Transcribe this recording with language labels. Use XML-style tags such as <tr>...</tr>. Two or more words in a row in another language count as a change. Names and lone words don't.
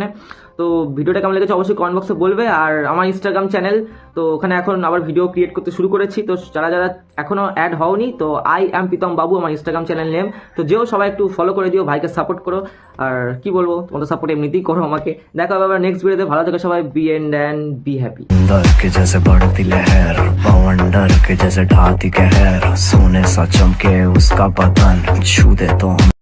<bn>তো ভিডিওটা কেমন লেগেছে অবশ্যই</bn> <en>comment box-e</en> <bn>বলবে। আর আমার</bn> <en>Instagram channel,</en> <bn>তো ওখানে এখন আবার</bn> <en>video create</en> <bn>করতে শুরু করেছি, তো যারা যারা এখনো অ্যাড হওনি, তো</bn> <en>I am</en> <bn>প্রীতম বাবু আমার</bn> <en>Instagram channel name,</en> <bn>তো যেও সবাই একটু ফলো করে দিও, ভাইকে সাপোর্ট করো। আর কি বলবো, তোমাদের সাপোর্ট এমনিতেই করো আমাকে। দেখা হবে আবার</bn> <en>next video-te,</en> <bn>ভালো থেকো সবাই,</bn> <en>be and be happy.</en> <hi>डर के जैसे बढ़ती लहर, पवन डर के जैसे ढाती कहर, सोने सा चमके उसका बदन, छू दे तो</hi>